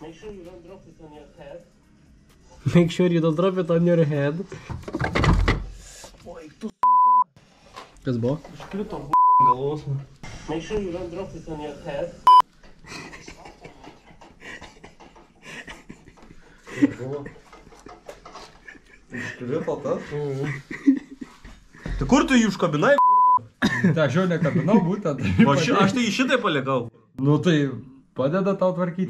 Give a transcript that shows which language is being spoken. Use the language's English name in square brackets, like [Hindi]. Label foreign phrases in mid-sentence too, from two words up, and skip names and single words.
[English] Make sure you don't drop it on your head. [Lithuanian] Kas buvo? Iškrito galvos. [English] Make sure you don't drop this on your head. [Lithuanian] Iškrito tas? Tai kur tu jį užkabinai? Tai aš jau nekabinau būtent. Aš tai šitai palikau. Nu tai padeda tau tvarkyti.